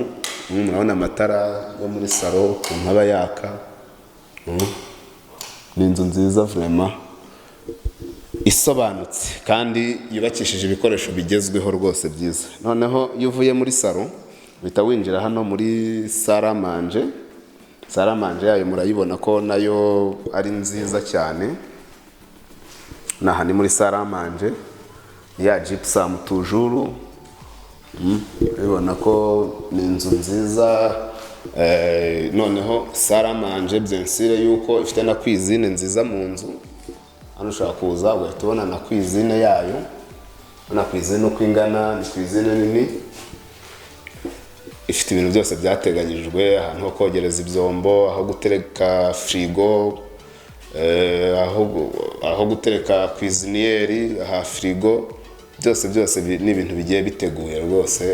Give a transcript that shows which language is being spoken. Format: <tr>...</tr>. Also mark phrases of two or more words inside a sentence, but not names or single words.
<rw>Murabona amatara yo muri salon ukuntu aba yaka. Ni inzu nziza vraiment isobanutse kandi yubakishije ibikoresho bigezweho rwose byiza. Noneho iyo uvuye muri salon uhita winjira hano muri</rw> <fr>salle à manger. Salle à manger</fr> <rw>yayo murayibona ko nayo ari nziza cyane. Naha ni muri</rw> <fr>salle à manger</fr> <rw>ya gypsum toujours. Urabona ko ni inzu nziza. Noneho</rw> <fr>salle à manger bien sûr</fr> <rw>yuko ifite na cuisine nziza mu nzu. Hano ushaka kuza ugahita ubona na cuisine yayo. Na cuisine uko ingana, ni cuisine nini, ifite ibintu byose byateganyijwe, ahantu ho kogereza ibyombo, aho gutereka frigo, aho gutereka cuisinière, aha frigo, byose ni ibintu bigiye biteguye rwose.</rw>